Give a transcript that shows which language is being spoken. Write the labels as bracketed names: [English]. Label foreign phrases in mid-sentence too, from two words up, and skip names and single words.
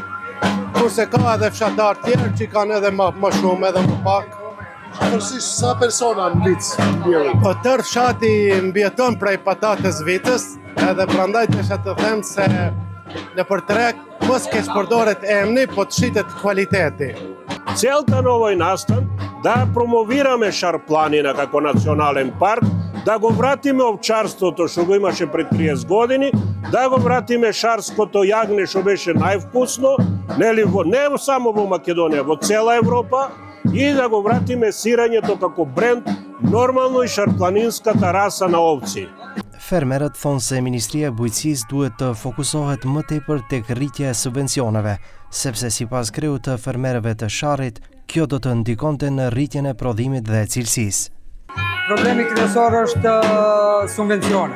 [Albanian] Kurse ka edhe fshatar tjerë që kanë edhe më shumë edhe më pak. Përësisht sa persona në Vicë mbjellin? Po tërë fshati mbjeton prej patates Vitës, edhe prandaj desha të them se nëpër treg mos keq përdoret emni, po të shitet kvaliteti. [Macedonian] Целта на овој настан да промовираме шарпланина како национален парк, да го вратиме овчарството што го имаше пред 30 години, да го вратиме шарското јагне што беше највкусно, не само во Македонија, во цела Европа, и да го вратиме сирањето како бренд, нормално и шарпланинската раса на овци. [Albanian] Fermerët thonë se Ministria e Bujqësisë duhet të fokusohet më tepër tek rritja e subvencioneve, sepse sipas kreut të fermerëve të sharrit, kjo do të ndikonte në rritjen e prodhimit dhe cilësisë. Problemi kryesor është subvencionet.